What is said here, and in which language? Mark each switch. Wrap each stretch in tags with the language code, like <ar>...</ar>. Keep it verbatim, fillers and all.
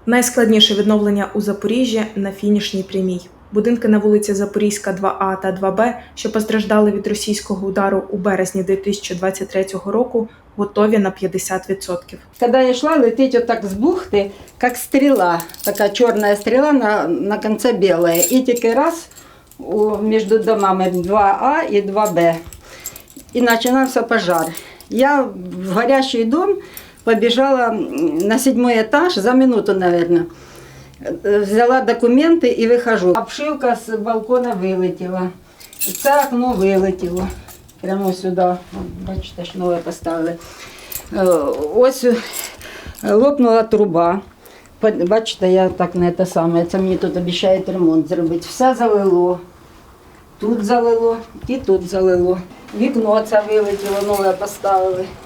<uk>Найскладніше відновлення у Запоріжжі на фінішній прямій. Будинки на вулиці Запорізька два А та два Б, що постраждали від російського удару у березні дві тисячі двадцять третього року, готові на п'ятдесят відсотків.</uk> <ru>Когда я шла, лететь вот так с бухты, как стрела, такая черная стрела на, на конце белая. И</ru> <uk>тільки раз у,</uk> <ru>между домами два А и два Б. И начинался пожар. Я в горящий дом побежала на седьмой этаж за минуту, наверное. Взяла документы и выхожу. Обшивка с балкона вылетела. Це окно вылетело.</ru> <uk>Прямо сюди, бачите, ж нове поставили. Ось лопнула труба. Бачите, я так на те саме. Це мені тут обіцяють ремонт зробити. Все залило. Тут залило і тут залило. Вікно це вилетіло, нове поставили.</uk>